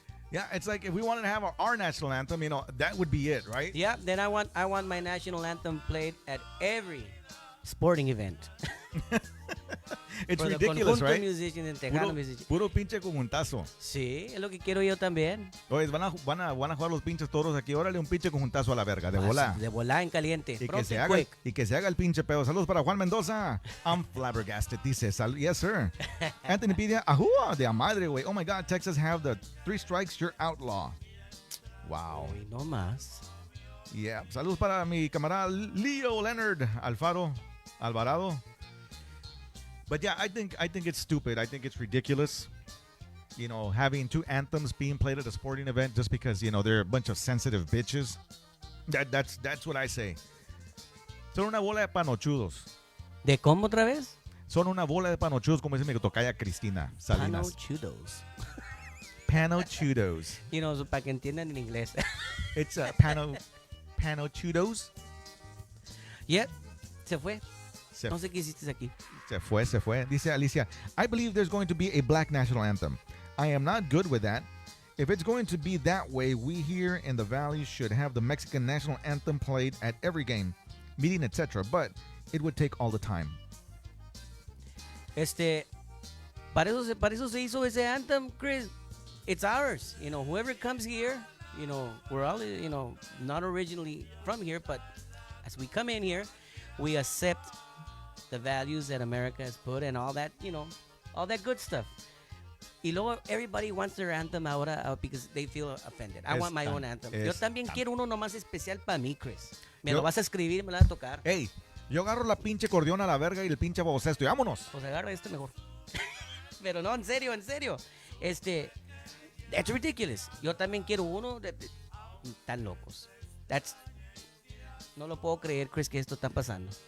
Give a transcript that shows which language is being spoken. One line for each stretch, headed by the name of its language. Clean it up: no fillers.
English: Yeah, it's like if we wanted to have our national anthem, that would be it, right? Yeah, then I want my national anthem played at every sporting event. It's For ridiculous, the right? Musicians and Tejano musicians.
Spanish: Puro pinche conjuntazo. Sí, es lo que quiero yo también. Oye, van a jugar los pinches toros aquí. Órale, un pinche conjuntazo a la verga, de volá. De volá en caliente. Y que se haga el pinche pedo. Saludos para Juan Mendoza.
English: I'm flabbergasted,
Spanish: dice.
English: Yes, sir.
Spanish: Anthony Pidia, ajúa, de a madre, güey.
English: Oh my God, Texas have the 3 strikes, you're outlaw. Wow.
Spanish: Uy, no más. Yeah. Saludos para mi camarada Leo Leonard Alvarado.
English: But yeah, I think it's stupid. I think it's ridiculous. Having 2 anthems being played at a sporting event just because, they're a bunch of sensitive bitches. That's what I say.
Spanish: Son una bola de panochudos. ¿De cómo otra vez? Son una bola de panochudos, como dice mi tocaya Cristina Salinas. Panochudos. Panochudos. So para que entiendan en inglés.
English: It's panochudos.
Spanish: Yep, se fue. Se, No sé qué hiciste aquí. se fue, se fue. Dice Alicia,
English: I believe there's going to be a black national anthem. I am not good with that. If it's going to be that way, we here in the Valley should have the Mexican national anthem played at every game, meeting, etc. But it would take all the time.
Spanish: Para eso se hizo ese anthem, Chris.
English: It's ours. You know, whoever comes here, you know, we're all, you know, not originally from here, but as we come in here, we accept the values that America has put and all that, you know, all that good stuff.
Spanish: Y luego
English: everybody wants their anthem
Spanish: ahora
English: because they feel offended. I want my own anthem.
Spanish: Yo también quiero uno nomás especial para mí, Chris. Me lo vas a escribir y me lo vas a tocar. Hey, yo agarro la pinche acordeón a la verga y el pinche bocesto y vámonos. Pues agarra mejor. Pero no, en serio, en serio.
English: That's ridiculous.
Spanish: Yo también quiero uno tan locos. No lo puedo creer, Chris, que esto está pasando.